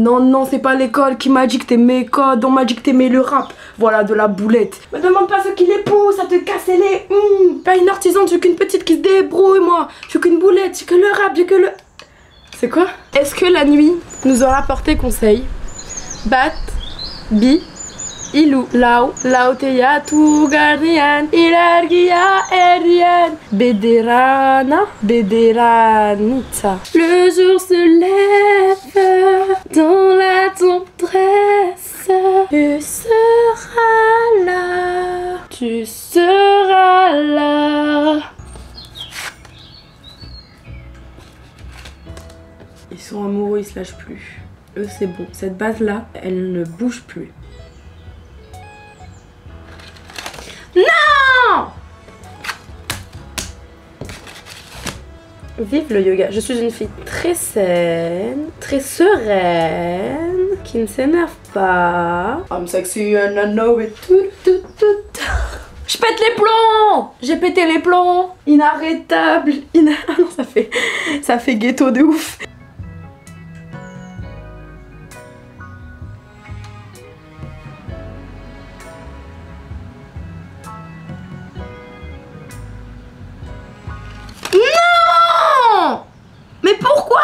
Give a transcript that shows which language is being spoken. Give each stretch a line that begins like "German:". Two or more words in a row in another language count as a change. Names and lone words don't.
French: Non, c'est pas l'école qui m'a dicté mes codes, on m'a dicté le rap. Voilà, de la boulette. Me demande pas ce qu'il est beau, ça te casse les... Pas une artisane, je suis qu'une petite qui se débrouille, moi. Je suis qu'une boulette, j'ai que le rap, j'ai que le... C'est quoi? Est-ce que la nuit nous aura porté conseil?
Basque: Bat, bi, ilou, lao, teia, tu guardian, ilargia, erian, bederana, bederanita.
French: Le jour se lève dans la tendresse, tu seras là, tu seras là. Ils sont amoureux, ils se lâchent plus. Eux c'est bon, cette base là, elle ne bouge plus. Non! Vive le yoga. Je suis une fille très saine, très sereine, qui ne s'énerve pas.
English: I'm sexy and I know it.
French: Je pète les plombs! J'ai pété les plombs! Inarrêtable! Ah non, ça fait ghetto de ouf. Mais pourquoi?